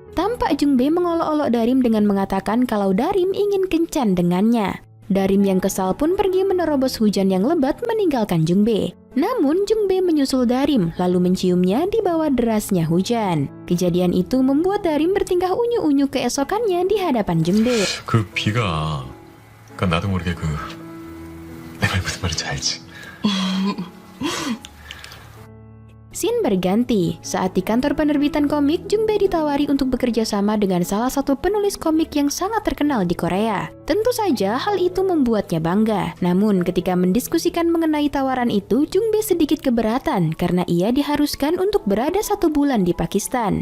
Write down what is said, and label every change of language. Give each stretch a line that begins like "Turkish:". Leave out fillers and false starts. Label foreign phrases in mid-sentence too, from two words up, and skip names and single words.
Indonesian: Tampak Jungbe mengolok-olok Darim dengan mengatakan kalau Darim ingin kencan dengannya. Darim yang kesal pun pergi menerobos hujan yang lebat meninggalkan Jungbe. Namun Jungbe menyusul Darim lalu menciumnya di bawah derasnya hujan. Kejadian itu membuat Darim bertingkah unyu-unyu keesokannya di hadapan Jungbe.
Korean: 그 비가 나도 모르게 내 말 무슨 말인지 알지?
Indonesian: Scene berganti. Saat di kantor penerbitan komik, Jungbae ditawari untuk bekerja sama dengan salah satu penulis komik yang sangat terkenal di Korea. Tentu saja hal itu membuatnya bangga. Namun ketika mendiskusikan mengenai tawaran itu, Jungbae sedikit keberatan karena ia diharuskan untuk berada 1 bulan di Pakistan.